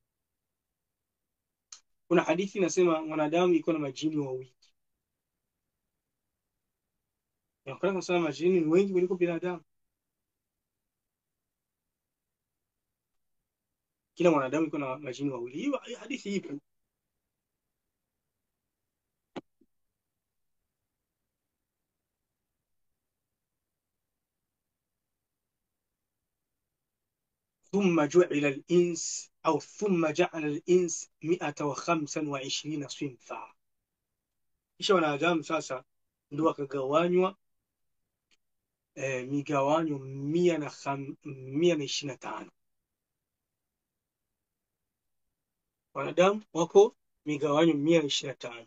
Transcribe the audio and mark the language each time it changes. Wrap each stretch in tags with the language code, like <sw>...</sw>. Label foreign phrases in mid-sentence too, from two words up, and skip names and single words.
<sw>Kuna hadithi inasema mwanadamu iko na majini wawili. Inaonekana sana majini ni wengi kuliko binadamu. Kila mwanadamu iko na majini wawili. Hiyo hadithi ipo.</sw> <ar>ثم جعل الإنس أو ثم جعل الإنس 125 صنفا.</ar> <sw>Kisha wanadamu sasa ndio wakagawanywa migawanyo 125. Wanadamu wako migawanyo 125.</sw>